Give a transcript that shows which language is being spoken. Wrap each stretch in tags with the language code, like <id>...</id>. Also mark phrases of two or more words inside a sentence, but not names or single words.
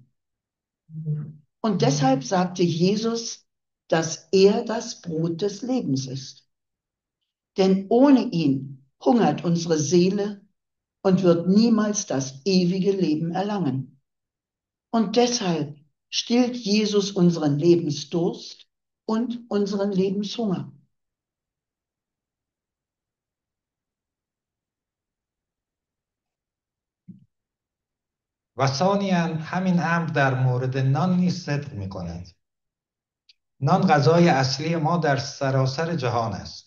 <de>Und deshalb sagte Jesus, dass er das Brot des Lebens ist. Denn ohne ihn hungert unsere Seele und wird niemals das ewige Leben erlangen. Und deshalb stillt Jesus unseren Lebensdurst und unseren Lebenshunger.</de> <fa>و ثانیاً همین امر در مورد نان نیز صدق می کند. نان غذای اصلی ما در سراسر جهان است.</fa>